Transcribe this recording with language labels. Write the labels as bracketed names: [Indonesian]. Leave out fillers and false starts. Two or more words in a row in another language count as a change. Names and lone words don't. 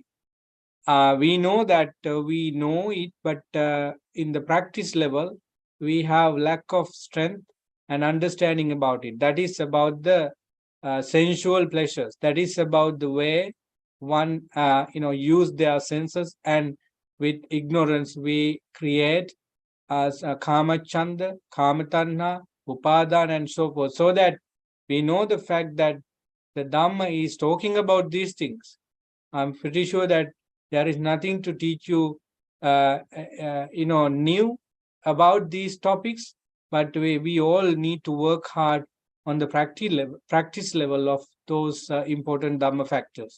[English] We know that we know it, but in the practice level, we have lack of strength and understanding about it. That is about the sensual pleasures. That is about the way one use their senses, and with ignorance we create as [Pali] kama chanda, kama tanha, upadan, [English] and so forth. So that we know the fact that the Dhamma is talking about these things. I'm pretty sure that there is nothing to teach you, new about these topics, but we all need to work hard on the practice level of those important Dhamma factors.